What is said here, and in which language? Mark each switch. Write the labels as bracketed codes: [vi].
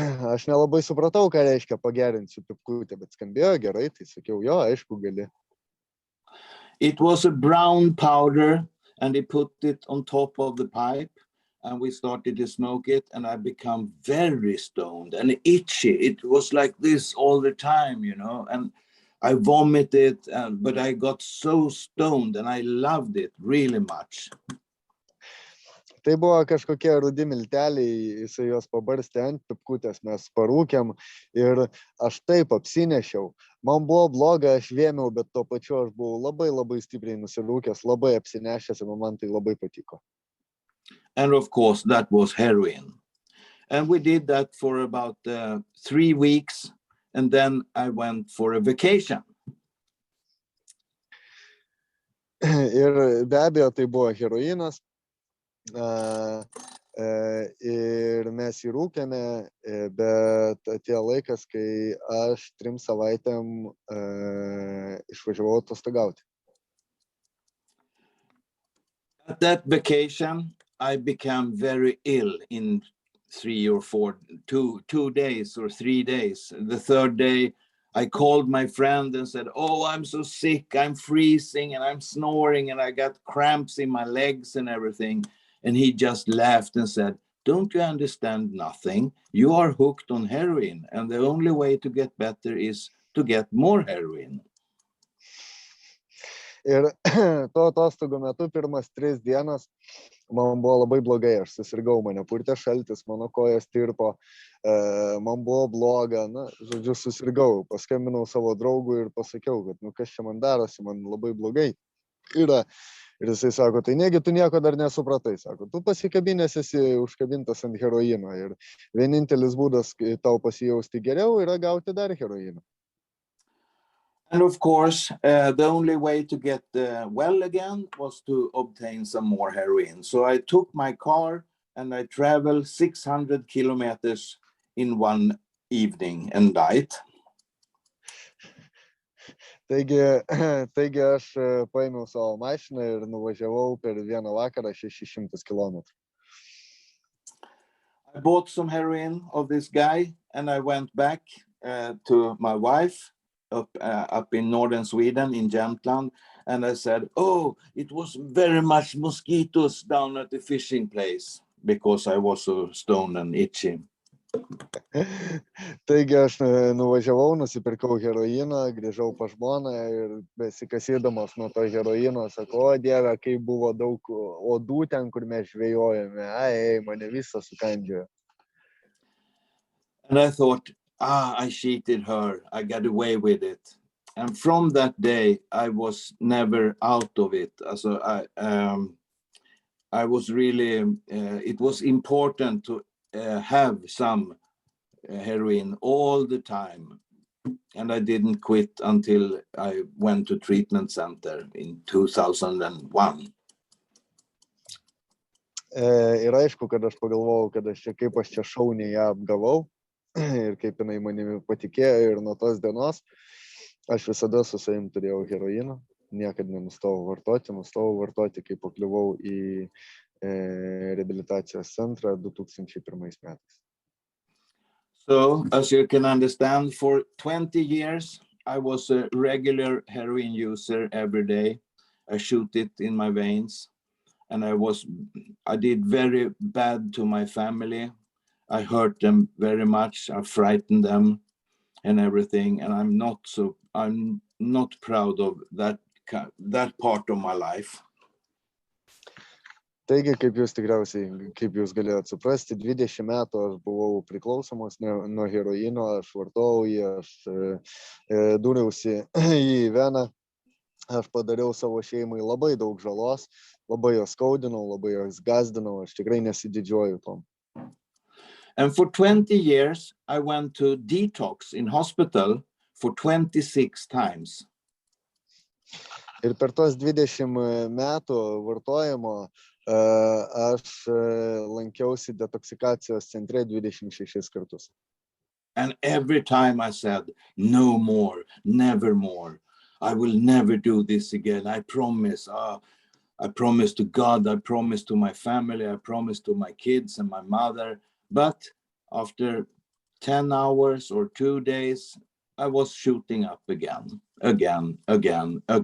[lt] Aš nelabai supratau, ką reiškia pagerinsiu pipkutę, bet skambėjo gerai, tai sakiau, jo, aišku, gali. [en] It was a brown powder and he put it on top of the pipe and we started to smoke it and I became very stoned and itchy. It was like this all the time, and I vomited, but I got so stoned and I loved it really much. [lt] Tai buvo kažkokie rudi milteliai, jisai juos pabarstė ant pipkutės, mes parūkėm ir aš taip apsinešiau. Man buvo bloga, aš vėmiau, bet tuo pačiu aš buvau labai labai stipriai nusirūkęs, labai apsinešęs ir man tai labai patiko. [en] And of course that was heroin. And we did that for about 3 weeks and then I went for a vacation. [lt] Ir be abejo tai buvo heroinas. Ir mes jį rūkėme, bet atėjo laikas, kai aš 3 savaitėm išvažiavau atostogauti. [en] At that vacation, I became very ill in 2 days or 3 days. The third day, I called my friend and said, oh, I'm so sick, I'm freezing and I'm snoring and I got cramps in my legs and everything. And he just laughed and said, don't you understand nothing? You are hooked on heroin. And the only way to get better is to get more heroin. [lt] Ir to atostogų metu pirmas 3 dienas man buvo labai blogai, aš susirgau, mane purtė šaltis, mano kojas tirpo, man buvo bloga, žodžiu, susirgau, paskambinau savo draugui ir pasakiau, kad kas čia man darosi, man labai blogai yra. Ir jisai sako, tai negi tu nieko dar nesupratai, sako, tu pasikabinęs esi užkabintas ant heroino ir vienintelis būdas tau pasijausti geriau yra gauti dar heroiną. [en] And of course, the only way to get well again was to obtain some more heroin. So I took my car and I traveled 600 kilometers in one evening and night. [lt] Taigi aš paėmiau savo mašiną ir nuvažiavau per vieną vakarą 600 kilometrų. [en] I bought some heroin of this guy and I went back to my wife up in northern Sweden in Jämtland and I said, oh, it was very much mosquitoes down at the fishing place because I was so stoned and itchy. [lt] Taigi aš nuvažiavau, nusipirkau heroiną, grįžau pas žmoną ir besikasėdamas nuo to heroino, sakau, o Dieve, kaip buvo daug odų ten, kur mes žvejojame, mane visą sukandžiojo. [en] And I thought, I cheated her, I got away with it. And from that day, I was never out of it. So I was really, it was important to have some heroin all the time. And I didn't quit until I went to treatment center in 2001. [lt] Ir aišku, kad aš pagalvojau, kad kaip aš čia šauniai ją apgavau ir kaip jinai manimi patikėjo ir nuo tos dienos aš visada su savim turėjau heroiną, niekad nenustojau vartoti, kai pakliuvau į reabilitacijos centrą 2001 metais. [en] So, as you can understand, for 20 years, I was a regular heroin user every day. I shoot it in my veins. And I did very bad to my family. I hurt them very much. I frightened them. and everything, and I'm not proud of that part of my life. [lt] Taigi, kaip jūs galėjot suprasti, 20 metų aš buvau priklausomas nuo heroino, aš vartojau jį, aš dūriausi į veną, aš padariau savo šeimai labai daug žalos, labai jos skaudinau, labai jos gazdinau, aš tikrai nesididžiuoju tom. [en] And for 20 years, I went to detox in hospital for 26 times. [lt] Ir per tos 20 metų vartojimo aš lankiausi detoksikacijos centre 26 kartus. [en] And every time I said, no more, never more. I will never do this again. I promise. I promise to God, I promise to my family, I promise to my kids and my mother. But after 10 hours or 2 days, I was shooting up again, and again.